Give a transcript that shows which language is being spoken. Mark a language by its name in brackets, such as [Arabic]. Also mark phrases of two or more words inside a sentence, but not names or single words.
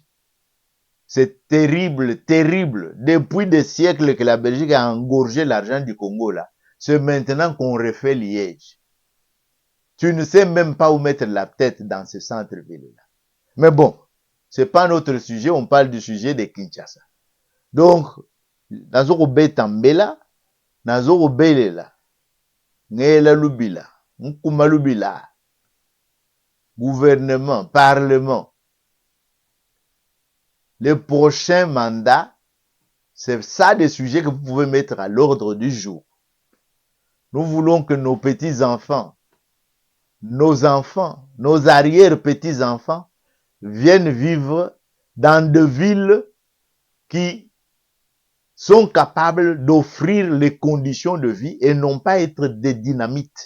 [French] C'est terrible, terrible. Depuis des siècles que la Belgique a engorgé l'argent du Congo là. C'est maintenant qu'on refait Liège. Tu ne sais même pas où mettre la tête dans ce centre-ville là. Mais bon, c'est pas notre sujet. On parle du sujet de Kinshasa. Donc, [Lingala] nazoko betambela, nazoko belela, ngela lubila, nkuma lubila, [French] gouvernement, parlement. Le prochain mandat, c'est ça des sujets que vous pouvez mettre à l'ordre du jour. Nous voulons que nos petits-enfants, nos arrière-petits-enfants viennent vivre dans des villes qui sont capables d'offrir les conditions de vie et non pas être des dynamites.